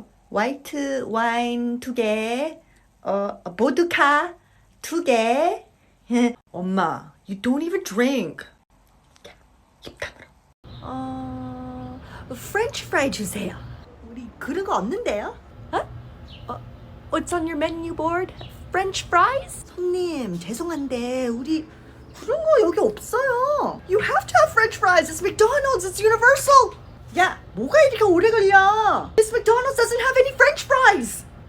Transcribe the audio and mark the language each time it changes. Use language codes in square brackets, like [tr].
[ko] 화이트 와인 2개, 보드카 2개. [en] 엄마, you don't even drink. [ko] 입 다물어. [en] French fry [ko] 주세요. 우리 그런 거 없는데요? [en] What's on your menu board? French fries? [ko] 손님, 죄송한데 우리 그런 거 여기 없어요. [en] You have to have French fries. It's McDonald's. It's universal. [ko] 야, 뭐가 이렇게 오래 걸려? [en] This McDonald's doesn't have any French fries.